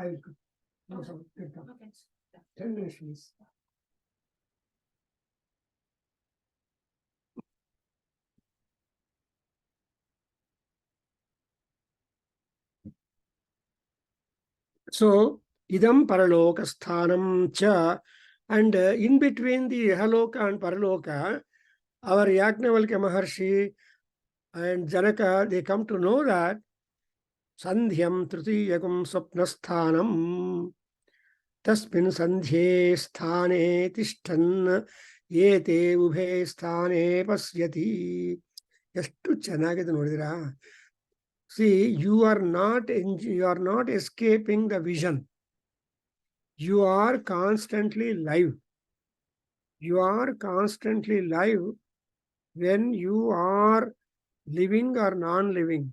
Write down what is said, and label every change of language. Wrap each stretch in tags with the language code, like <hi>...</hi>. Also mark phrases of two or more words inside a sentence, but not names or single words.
<en>No, so, okay. 10 minutes, please. So,</en> <sa>idam paralokasthanam cha,</sa> <en>and in between the Ihaloka and Paraloka, our Yajnavalkya Maharshi and Janaka, they come to know that</en> <sa>Sandhyam Trutiyagam Swapnasthanam Tasmin Sandhye Sthane Tishtan Yete Ubhe Sthane Pasyati.</sa> <kn>ಎಷ್ಟು ಚೆನ್ನಾಗಿದೆ ನೋಡಿದಿರಾ.</kn> <en>See, you are not escaping the vision. You are constantly live. You are constantly live when you are living or non-living.</en>